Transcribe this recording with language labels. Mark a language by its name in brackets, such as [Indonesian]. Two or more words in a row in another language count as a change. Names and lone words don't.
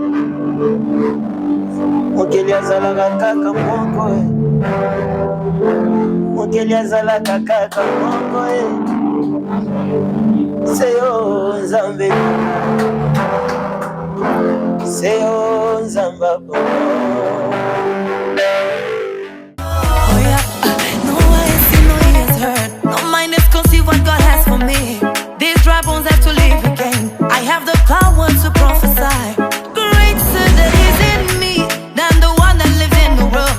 [Lingala] mokeli azalaka kaka moko mokeli azalaka kaka moko seyo nzambe seyo nzamba [English] what God has for me. These dry bones have to live again. I have the power to prophesy. Greater that is in me than the one that lives in the world.